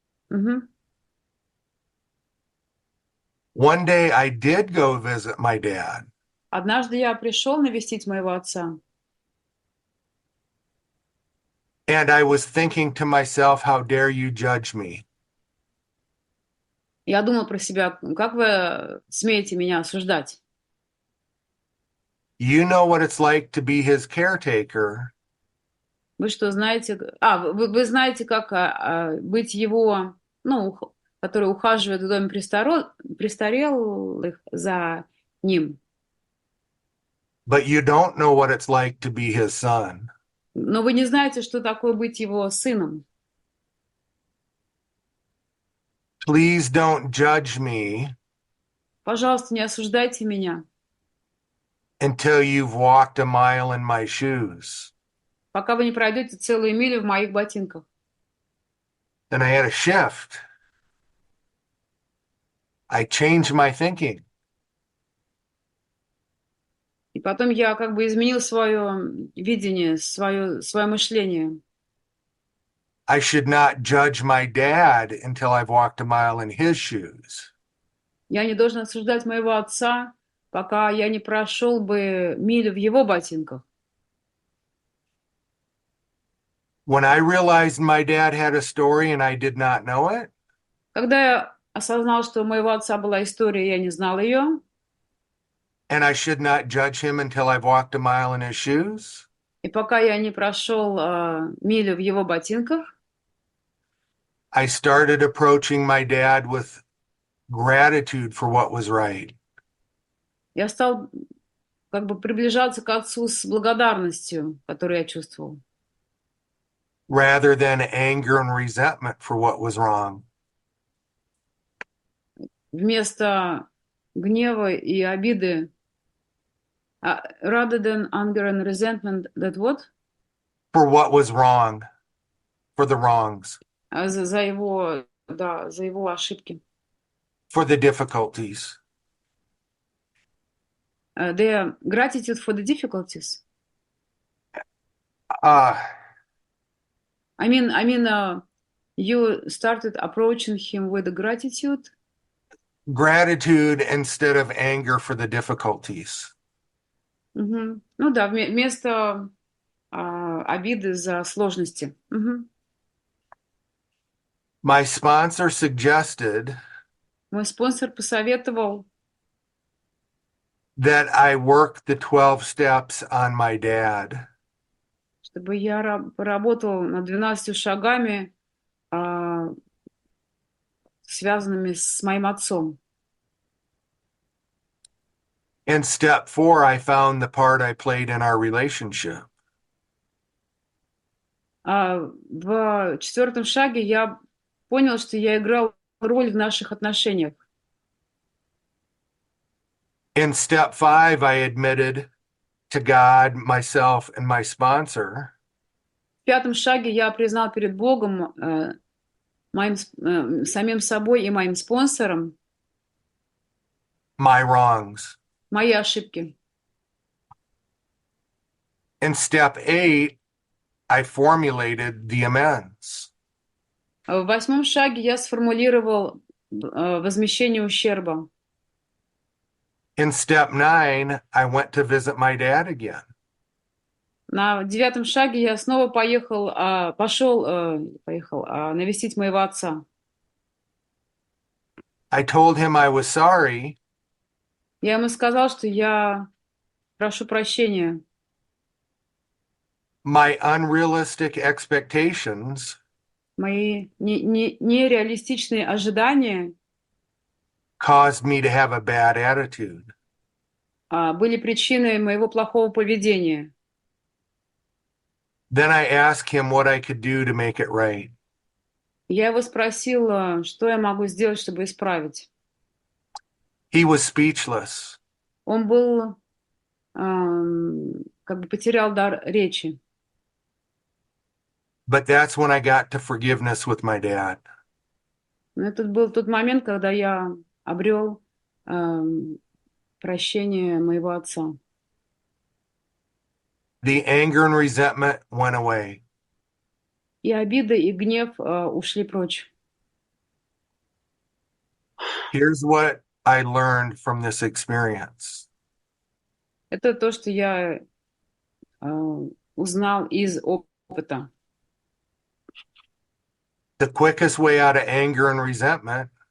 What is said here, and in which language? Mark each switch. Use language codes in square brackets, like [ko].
[en] Мгм. One day I did go visit my dad, [ru] Однажды я пришел навестить моего отца, [en] and I was thinking to myself, how dare you judge me? [ru] я думала про себя, как вы смеете меня осуждать? [en] You know what it's like to be his caretaker, [ru] Вы что, знаете... вы знаете, как быть его, ну, который ухаживает в доме престарелых за ним. [en] but you don't know what it's like to be his son. [ru] Но вы не знаете, что такое быть его сыном. [en] Please don't judge me [ru] Пожалуйста, не осуждайте меня, [en] until you've walked a mile in my shoes. [ru] пока вы не пройдете целую милю в моих ботинках. [en] Then I had a shift. I changed my thinking. [ru] И потом я как бы изменил свое видение, свое мышление. [en] I should not judge my dad until I've walked a mile in his shoes. [ru] Я не должен осуждать моего отца, пока я не прошел бы милю в его ботинках. [en] When I realized my dad had a story and I did not know it, [ru] Когда я осознал, что у моего отца была история, я не знал ее, [en] and I should not judge him until I've walked a mile in his shoes, [ru] и пока я не прошел милю в его ботинках, [en] I started approaching my dad with gratitude for what was right, [ru] я стал как бы приближаться к отцу с благодарностью, которую я чувствовал, [en] rather than anger and resentment for what was wrong. [ru] вместо гнева и обиды, [en] rather than anger and resentment, that what? For what was wrong, for the wrongs, [ru] За его, да, за его ошибки. [en] for the difficulties. The gratitude for the difficulties. Uh, I mean, you started approaching him with gratitude. Gratitude instead of anger for the difficulties. Мгм. [ru] Ну да, вместо обиды за сложности. Мгм. [en] My sponsor suggested [ru] Мой спонсор посоветовал, [en] that I work the 12 steps on my dad. [ru] чтобы я поработал над 12 шагами, связанными с моим отцом. [en] In step 4, I found the part I played in our relationship. [ru] В 4-м шаге я понял, что я играл роль в наших отношениях. [en] In step 5, I admitted to God, myself, and my sponsor [ru] В 5-м шаге я признал перед Богом самим собой и моим спонсором [en] my wrongs. [ru] мои ошибки. [en] In step 8, I formulated the amends. [ru] В 8 шаге я сформулировал возмещение ущерба. [en] In step 9, I went to visit my dad again. [ru] На 9 шаге я снова пошел навестить моего отца. [en] I told him I was sorry, [ru] Я ему сказал, что я прошу прощения. [en] my unrealistic expectations [ru] Мои нереалистичные ожидания [en] caused me to have a bad attitude. [ru] были причиной моего плохого поведения. [en] Then I asked him what I could do to make it right. [ru] Я его спросила, что я могу сделать, чтобы исправить. [en] He was speechless. [ru] Он был, как бы потерял дар речи. [en] But that's when I got to forgiveness with my dad. [ru] Но это был тот момент, когда я обрел прощение моего отца. [en] The anger and resentment went away. [ru] И обида, и гнев ушли прочь. [en] Here's what I learned from this experience. [ru] Это то, что я узнал из опыта. [en] The quickest way out of anger and resentment